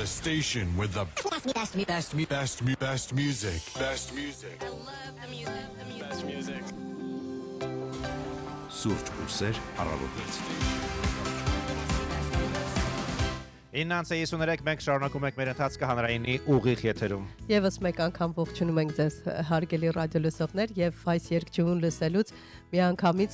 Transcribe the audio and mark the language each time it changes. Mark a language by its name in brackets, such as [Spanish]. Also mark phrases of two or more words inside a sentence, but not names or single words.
[English] station with the best music. Best music. I love the music. Best music. [Armenian] Սուրճ ուսեր առավոտից։ 9:33 մենք շարունակում ենք մեր ընթացքը հանրայինի ուղիղ եթերում։ Եվս մեկ անգամ ողջունում ենք ձեզ հարգելի ռադիոլսողներ եւ այս երկչուն լսելուց միանգամից